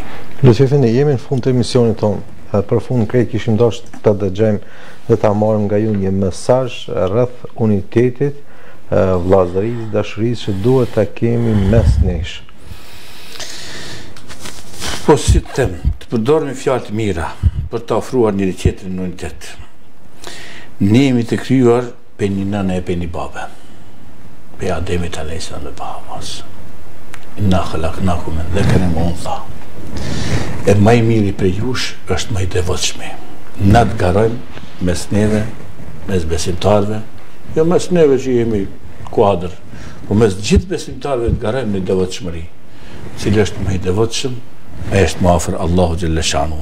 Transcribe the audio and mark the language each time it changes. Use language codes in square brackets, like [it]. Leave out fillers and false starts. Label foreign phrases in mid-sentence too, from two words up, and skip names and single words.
[sq] Lutë Efendi, jemi në fund të emisionit tonë. Për fund krejt kishim dashur të dëgjojmë dhe ta marrim nga ju një mesazh rreth unitetit, vllazërisë, dashurisë që duhet ta kemi mes nesh. Po si të them, të përdoremi fjalë të mira për të ofruar njëri tjetrin në unitet. Ne jemi të krijuar për një nënë e për një babë. Për Ademit [ar] عليه السلام [sq] dhe Havas. [ar] إنا خلقناكم من ذكر وأنثى. [sq] E më i miri për jush është më i devotshmi. Na të garojmë mes neve, mes besimtarve, jo mes neve që jemi kuadër, po mes gjithë besimtarëve të garojmë në devotshmëri. Cili është më i devotshëm, ai është më afër Allahu [ar] جل شأنه.